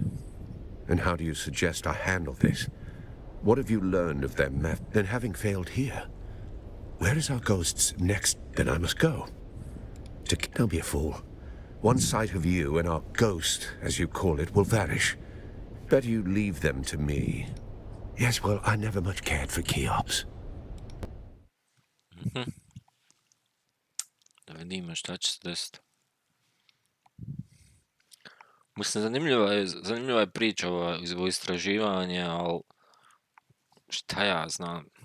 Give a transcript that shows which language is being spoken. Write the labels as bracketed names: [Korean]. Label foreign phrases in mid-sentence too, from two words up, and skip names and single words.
[English] And how do you suggest I handle this? What have you learned of their method? Then having failed here, where is our ghost's next? Then I must go. Don't be a fool. One sight of you and our ghost, as you call it, will vanish. Better you leave them to me. Yes, well, I never much cared for Cheops. [Serbian] Da vidimo šta će se desiti. Mislim, zanimljiva je priča ovo istraživanje, ali šta ja znam.